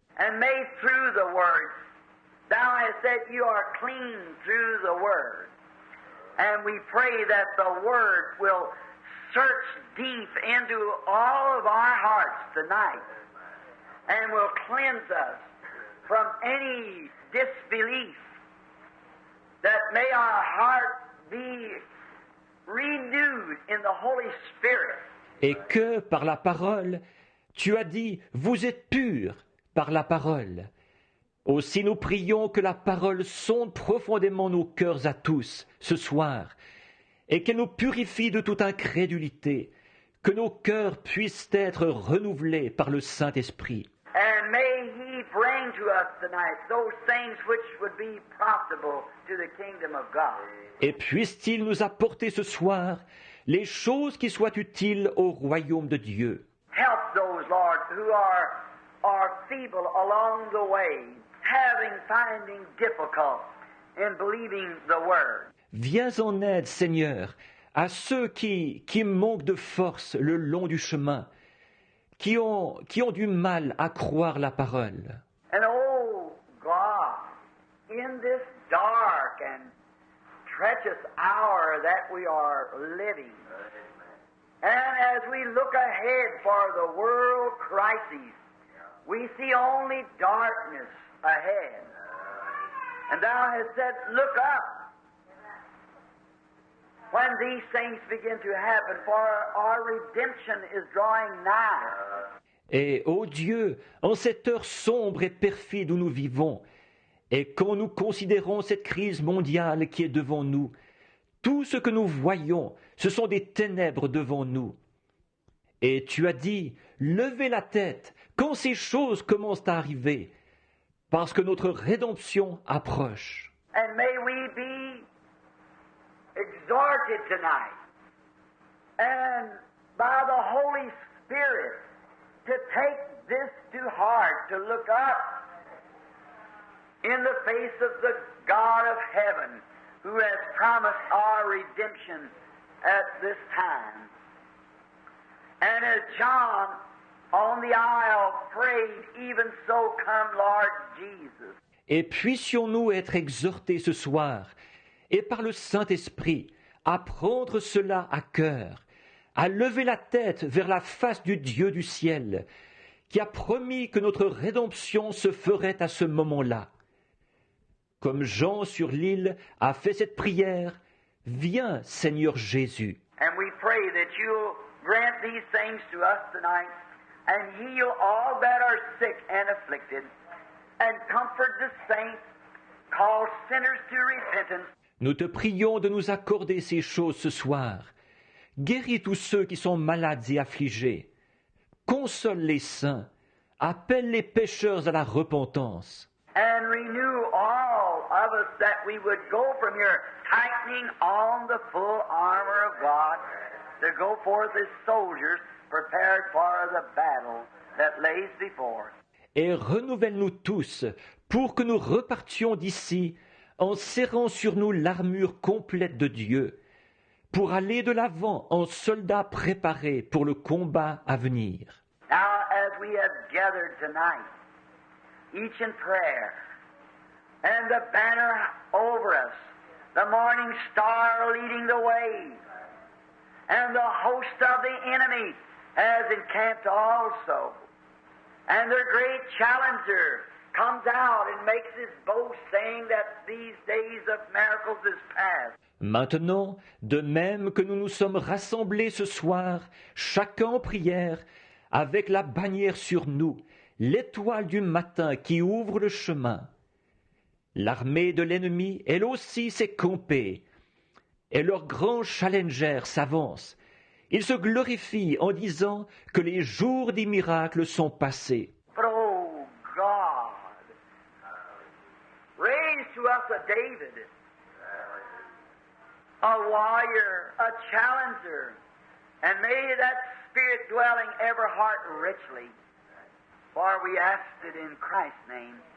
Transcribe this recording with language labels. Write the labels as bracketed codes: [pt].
[en] And may through the word, thou hast said you are clean through the word. And we pray that the word will search deep into all of our hearts tonight and will cleanse us from any disbelief, that may our heart be renewed in the Holy Spirit. [fr] Et que par la parole, tu as dit, vous êtes purs par la parole. Aussi nous prions que la parole sonde profondément nos cœurs à tous ce soir, et qu'elle nous purifie de toute incrédulité, que nos cœurs puissent être renouvelés par le Saint-Esprit. [en] And may He bring to us tonight those things which would be profitable to the kingdom of God. [fr] Et puisse-t-il nous apporter ce soir les choses qui soient utiles au royaume de Dieu. [en] Help those, Lord, who are feeble along the way, finding difficult in believing the word. [fr] Viens en aide, Seigneur, à ceux qui manquent de force le long du chemin, qui ont du mal à croire la parole. [en] And oh God, in this dark and treacherous hour that we are living, and as we look ahead for the world crises, we see only darkness ahead. And thou hast said, look up when these things begin to happen, for our redemption is drawing nigh. [fr] Et, ô Dieu, en cette heure sombre et perfide où nous vivons, et quand nous considérons cette crise mondiale qui est devant nous, tout ce que nous voyons, ce sont des ténèbres devant nous. Et tu as dit, levez la tête quand ces choses commencent à arriver, parce que notre rédemption approche. [en] And may we be exhorted tonight, and by the Holy Spirit, to take this to heart, to look up in the face of the God of heaven, who has promised our redemption at this time. And as John on the isle prayed, even so come Lord Jesus. [fr] Et puissions-nous être exhortés ce soir, et par le Saint-Esprit, à prendre cela à cœur, à lever la tête vers la face du Dieu du ciel, qui a promis que notre rédemption se ferait à ce moment-là. Comme Jean sur l'île a fait cette prière, « Viens, Seigneur Jésus ». [en] And we pray that you'll grant these things to us tonight and heal all that are sick and afflicted and comfort the saints, call sinners to repentance. [fr] Nous te prions de nous accorder ces choses ce soir. Guéris tous ceux qui sont malades et affligés. Console les saints. Appelle les pécheurs à la repentance. [en] And renew all of us that we would go from here tightening on the full armor of God to go forth as soldiers prepared for the battle that lays before us. [fr] Et renouvelle-nous tous pour que nous repartions d'ici en serrant sur nous l'armure complète de Dieu, pour aller de l'avant en soldats préparés pour le combat à venir. [en] Now, as we have gathered tonight, each in prayer, and the banner over us, the morning star leading the way, and the host of the enemy has encamped also, and their great challenger comes out and makes his boast, saying that these days of miracles is past. [fr] Maintenant, de même que nous nous sommes rassemblés ce soir, chacun en prière, avec la bannière sur nous, l'étoile du matin qui ouvre le chemin. L'armée de l'ennemi, elle aussi, s'est campée, et leur grand challenger s'avance. Ils se glorifient en disant que les jours des miracles sont passés. [en] But oh God, raise to us a David, a warrior, a challenger, and may that Spirit dwell in every heart richly. For we ask it in Christ's name.